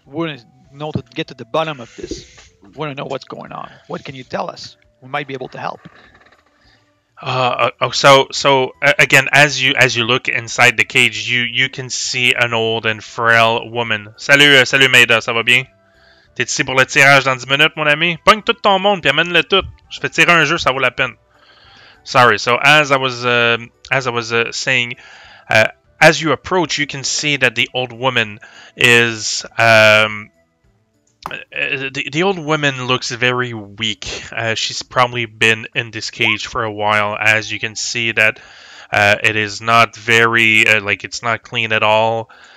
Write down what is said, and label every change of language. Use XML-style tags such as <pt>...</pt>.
<en>We want to know to get to the bottom of this. We want to know what's going on. What can you tell us? We might be able to help. Again, as you look inside the cage, you can see an old and frail woman.</en> <fr>Salut Maida, ça va bien? T'es ici pour le tirage dans 10 minutes, mon ami? Pogne tout ton monde puis amène-le tout. Je fais tirer un jeu, ça vaut la peine.</fr> <en>Sorry. So as I was saying, as you approach, you can see that the old woman is the old woman looks very weak. She's probably been in this cage for a while. As you can see that it is not very it's not clean at all.</en>